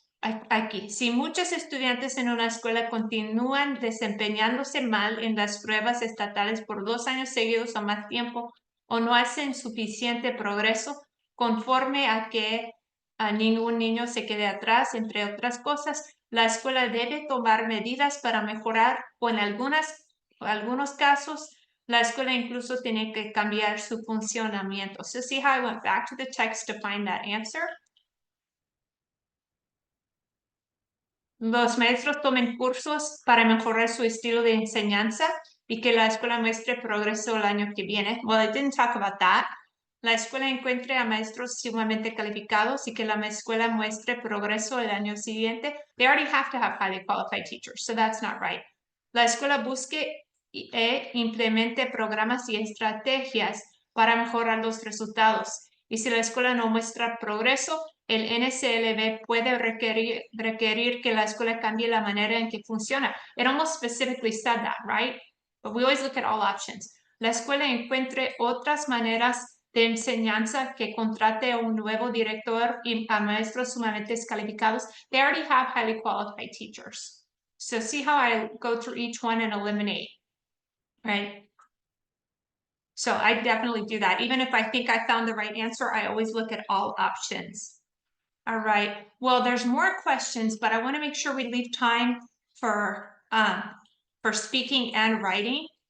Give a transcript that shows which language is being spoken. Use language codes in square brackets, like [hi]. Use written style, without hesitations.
[es] Aquí, si muchos estudiantes en una escuela continúan desempeñándose mal en las pruebas estatales por 2 años seguidos o más tiempo, o no hacen suficiente progreso, conforme a que a ningún niño se quede atrás, entre otras cosas, la escuela debe tomar medidas para mejorar o en algunos casos, la escuela incluso tiene que cambiar su funcionamiento. [en] So see how I went back to the text to find that answer? [es] Los maestros tomen cursos para mejorar su estilo de enseñanza y que la escuela muestre progreso el año que viene. [en] Well, I didn't talk about that. [es] La escuela encuentre a maestros sumamente calificados y que la escuela muestre progreso el año siguiente. [en] They already have to have highly qualified teachers, so that's not right. [es] La escuela busque e implemente programas y estrategias para mejorar los resultados. Y si la escuela no muestra progreso, el NCLB puede requerir que la escuela cambie la manera en que funciona. [en] It almost specifically said that, right? But we always look at all options. [es] La escuela encuentre otras maneras de enseñanza que contrate a un nuevo director y a maestros sumamente calificados. [en] They already have highly qualified teachers. So see how I go through each one and eliminate, right? So I definitely do that. Even if I think I found the right answer, I always look at all options. All right, well, there's more questions, but I want to make sure we leave time for speaking and writing.